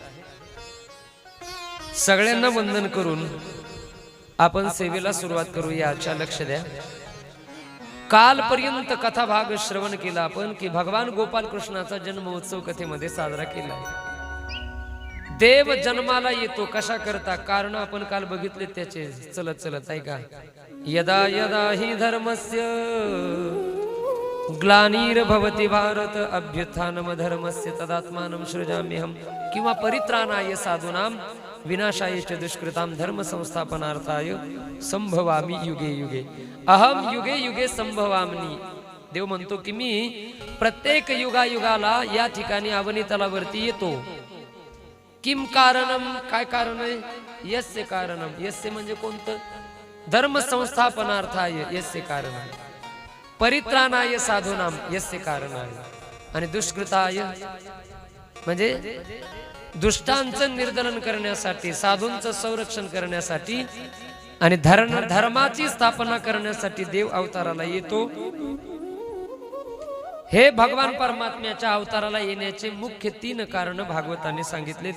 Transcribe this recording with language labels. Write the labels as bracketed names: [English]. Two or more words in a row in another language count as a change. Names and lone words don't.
[Marathi] सगळ्यांना वंदन करून आपण सेवेला सुरुवात करूया। आजच्या लक्ष द्या। कालपर्यंत कथा भाग श्रवण केला आपण की भगवान गोपाल कृष्णाचा जन्म उत्सव कथेमध्ये साजरा केला। देव जन्माला येतो कशा करता, कारण आपण काल बघितले त्याचे चलत चलत ऐका। [Sanskrit] यदा यदा हि धर्मस्य ग्लानिर्भवति भारत अभ्युत्थानम धर्मस्य तदात्मानं सृजाम्यहम्, किंवा परित्राणाय साधूनां विनाशाय च दुष्कृतां धर्म संस्थापनार्थाय संभवामि युगे युगे अहम युगे युगे संभवामि। [Marathi] देव म्हणतो की मी प्रत्येक युगायुगाला या ठिकाणी अवनीतलावरती येतो। [Sanskrit] किम कारणम, [Marathi] काय कारण आहे? [Sanskrit] यस्य कारणम, [Marathi] यस्य म्हणजे कोणतं? [Sanskrit] धर्म संस्थापनार्थाय यस्य कारण, परित्राणाय साधूनाम यस्य कारण [Marathi] आहे, आणि दुष्कृताय म्हणजे दुष्टांचं निर्दलन करण्यासाठी, साधूंचं संरक्षण करण्यासाठी आणि धर्माची स्थापना करण्यासाठी देव अवताराला येतो। हे भगवान परमात्म्याच्या अवताराला येण्याचे मुख्य 3 कारण भागवताने सांगितलेत।